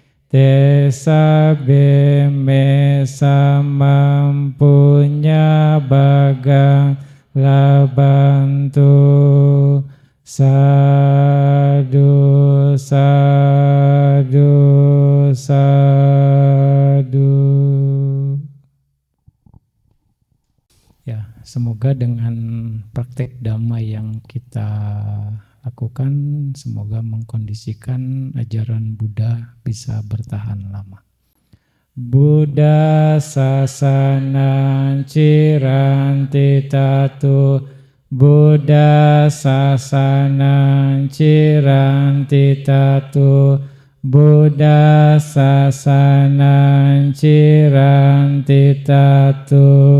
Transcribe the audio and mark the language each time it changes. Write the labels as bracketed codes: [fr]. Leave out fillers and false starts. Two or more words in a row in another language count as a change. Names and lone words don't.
[pi] Tesabe me samam punya bagang labantu. Sadu, sadu, sadu. [id] Ya, semoga dengan praktek dhamma yang kita lakukan, semoga mengkondisikan ajaran Buddha bisa bertahan lama. [pi] Buddha sasanang ciranti tatu. Buddha sasanang ciranti tatu. Buddha sasanang ciranti tatu.